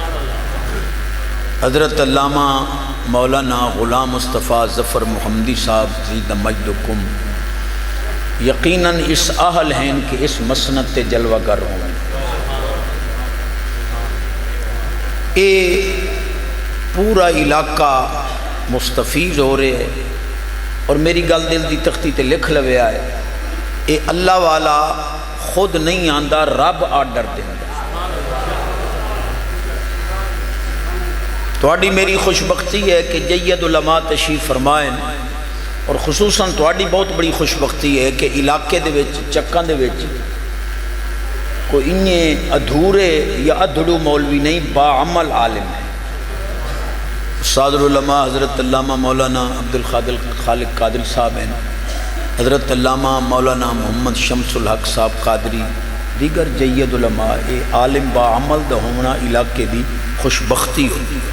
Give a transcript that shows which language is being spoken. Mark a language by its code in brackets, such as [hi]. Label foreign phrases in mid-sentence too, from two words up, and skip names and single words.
[ur] حضرت علامہ مولانا غلام مصطفیٰ ظفر محمدی صاحب زید مجدکم یقیناً اس اہل ہیں کہ اس مسند تے جلوہ گر ہوں۔ [pa] اے پورا علاقہ مستفیض ہو رہے ہے، اور میری گل دل دی تختی تے لکھ لوے آئے، اے اللہ والا خود نہیں آندہ رب آڈر دیندہ۔ تواڈی میری خوشبختی ہے کہ جید علماء تشریف فرمائیں، اور خصوصاً تواڈی بہت بڑی خوشبختی ہے کہ علاقے دے وچ چکاں دے وچ کوئی انہیں ادھورے یا ادھڑو مولوی نہیں، باعمل عالم ہے۔ استاد العلماء حضرت علامہ مولانا عبد القادر خالق قادری صاحب ہیں، حضرت علامہ مولانا محمد شمس الحق صاحب قادری، دیگر جید علماء، اے عالم باعمل دا ہونا علاقے دی خوشبختی ہوتی ہے۔